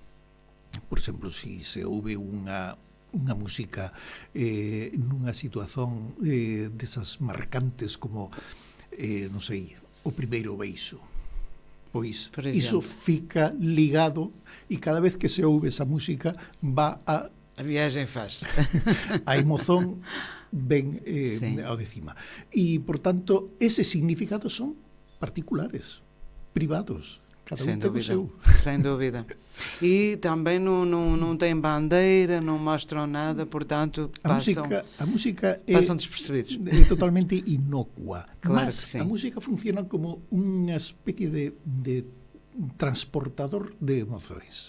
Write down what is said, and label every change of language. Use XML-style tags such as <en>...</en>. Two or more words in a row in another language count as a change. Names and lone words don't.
<gl>Por exemplo, se ouve unha música nunha situación desas marcantes como, non sei, o primeiro beiso, pois iso fica ligado e cada vez que se ouve esa música</gl> <es>va a</es> <gl>viaxen faz. A emoción ven ao de cima. E, por tanto, eses significados son particulares, privados.</gl> <pt>Cada um tem o seu. Sem dúvida. E também não tem bandeira, não mostram nada, portanto, passam despercebidos. É totalmente inócua. Claro. Mas a música funciona como uma espécie de transportador de emoções.</pt>